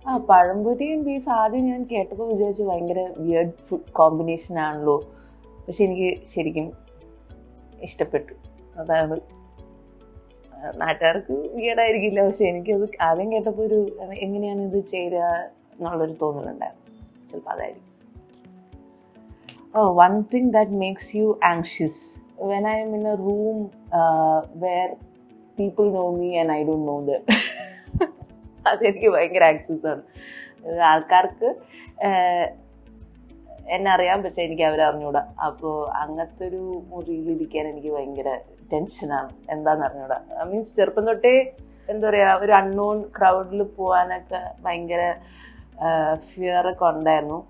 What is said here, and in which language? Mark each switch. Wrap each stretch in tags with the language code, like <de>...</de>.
<ml>പഴംപൊരിയും beef ആദ്യം ഞാൻ കേട്ടപ്പോൾ വിചാരിച്ചു ഭയങ്കര വിയേർഡ് ഫുഡ് കോമ്പിനേഷൻ ആണല്ലോ, പക്ഷെ എനിക്ക് ശരിക്കും ഇഷ്ടപ്പെട്ടു. അതാണ്, നാട്ടുകാർക്ക് വിയേർഡായിരിക്കില്ല, പക്ഷെ എനിക്കത് ആദ്യം കേട്ടപ്പോൾ ഒരു എങ്ങനെയാണ് ഇത് ചേരുക എന്നുള്ളൊരു തോന്നലുണ്ടായിരുന്നു. ചിലപ്പോൾ അതായിരിക്കും.</ml> <en>One thing that makes you anxious. When I am in a room where people know me and I don't know them.</en> <ml>അതെനിക്ക് ഭയങ്കര ആക്സസ് ആണ്. ആൾക്കാർക്ക് എന്നെ അറിയാം, പക്ഷെ എനിക്ക് അവരെ അറിഞ്ഞൂടാ. അപ്പോൾ അങ്ങനത്തെ ഒരു മുറിയിലിരിക്കാൻ എനിക്ക് ഭയങ്കര ടെൻഷനാണ്. എന്താണെന്ന് അറിഞ്ഞൂടാ. മീൻസ് ചെറുപ്പം തൊട്ടേ എന്താ പറയുക, ഒരു അൺനോൺ ക്രൗഡിൽ പോകാനൊക്കെ ഭയങ്കര ഫിയറൊക്കെ ഉണ്ടായിരുന്നു.</ml>